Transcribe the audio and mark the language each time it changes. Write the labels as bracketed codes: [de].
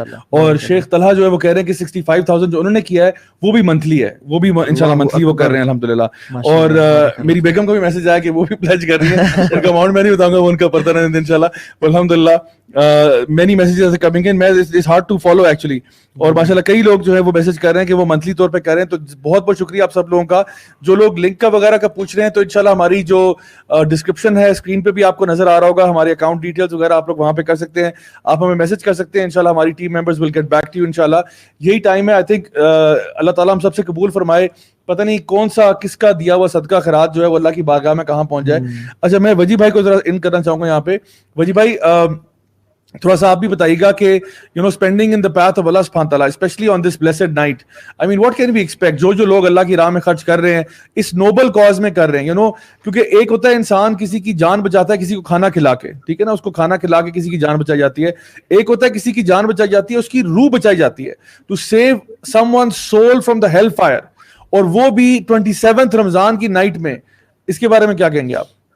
[ur] اور شیخ طلحہ جو ہے وہ کہہ رہے ہیں کہ 65,000 جو انہوں نے کیا ہے وہ بھی منتھلی ہے, وہ بھی انشاءاللہ منتھلی وہ کر رہے ہیں الحمدللہ. اور میری بیگم کا بھی میسج آیا کہ وہ بھی پلیج کر رہی ہے. ان کا اماؤنٹ میں نہیں بتاؤں گا, وہ ان کا پتہ نہیں انشاءاللہ. [en] الحمدللہ many messages are coming in. It's hard to follow actually. [ur] اور ماشاءاللہ کئی لوگ جو ہے وہ میسج کر رہے ہیں کہ وہ منتھلی طور پہ کر رہے ہیں. تو بہت بہت شکریہ آپ سب لوگوں کا. جو لوگ لنک کا وغیرہ کا پوچھ رہے ہیں, تو انشاءاللہ ہماری جو ڈسکرپشن ہے اسکرین پہ بھی آپ کو نظر آ رہا ہوگا, ہمارے اکاؤنٹ ڈیٹیلز وغیرہ آپ لوگ وہاں پہ کر سکتے ہیں. آپ ہمیں میسج کر سکتے ہیں, انشاءاللہ ہماری team members [en] will get back to you [ur] انشاءاللہ. یہی ٹائم ہے, [en] I think [ur] اللہ تعالیٰ ہم سب سے قبول فرمائے. پتہ نہیں کون سا کس کا دیا ہوا صدقہ خیرات جو ہے وہ اللہ کی بارگاہ میں کہاں پہنچ جائے. اچھا, میں وجی بھائی کو ذرا ان کرنا چاہوں گا یہاں پہ. وجی بھائی تھوڑا سا آپ بھی بتائیے گا کہ [en] spending in the path of Allah subhanahu wa ta'ala, especially on this blessed night, I mean what can we expect? [ur] جو لوگ اللہ کی راہ میں خرچ کر رہے ہیں, اس نوبل کاز میں کر رہے ہیں, کیونکہ ایک ہوتا ہے انسان کسی کی جان بچاتا ہے کسی کو کھانا کھلا کے, ٹھیک ہے نا, اس کو کھانا کھلا کے کسی کی جان بچائی جاتی ہے. ایک ہوتا ہے کسی کی جان بچائی جاتی ہے, اس کی روح بچائی جاتی ہے, [en] to save someone's soul from the hell fire, [ur] اور وہ بھی 27th رمضان کی نائٹ میں. اس کے بارے میں کیا کہیں گے آپ؟